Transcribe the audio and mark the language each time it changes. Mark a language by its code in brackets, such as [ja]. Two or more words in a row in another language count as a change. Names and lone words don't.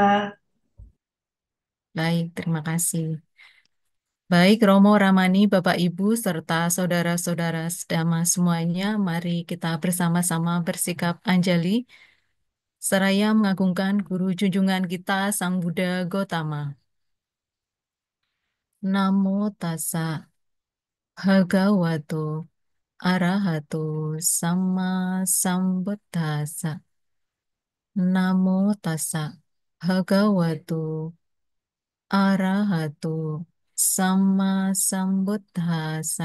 [id] Baik, terima kasih. Baik, Romo Ramani, Bapak Ibu, serta saudara-saudara sedama semuanya, mari kita bersama-sama bersikap anjali, seraya mengagungkan Guru junjungan kita, Sang Buddha Gotama. [pi] Namo tassa bhagavato arahato sama sambuddhassa. Namo tassa bhagavato arahato sama sambuddhassa.